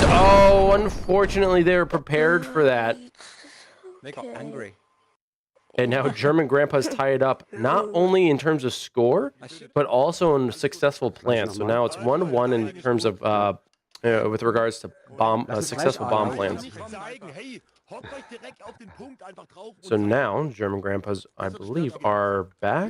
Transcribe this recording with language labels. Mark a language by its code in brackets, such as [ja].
[en] Oh, unfortunately, they were prepared for that. They got Okay. angry. And now German Grandpa's tied up, not only in terms of score, I should. but also in successful plants. So now it's 1-1 in terms of, with regards to successful bomb plans. [de] Zeigen, hey, hockt euch direkt auf den Punkt einfach drauf und [en] So [de] zeigt- [en] now German Grandpas, I believe, are back